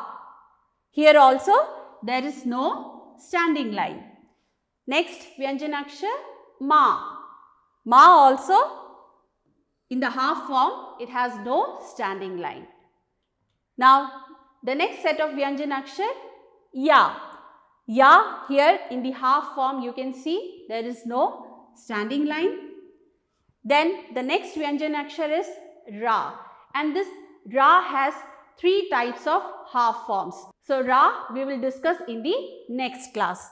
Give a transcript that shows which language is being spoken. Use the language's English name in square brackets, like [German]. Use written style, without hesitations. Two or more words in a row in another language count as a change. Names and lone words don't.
[English] Here also there is no standing line. Next Vyanjan akshar ma. Ma also in the half form it has no standing line. Now the next set of Vyanjan akshar ya. Ya, here in the half form you can see there is no standing line. Then the next Vyanjan akshar is ra, and this ra has 3 types of half forms. So ra we will discuss in the next class.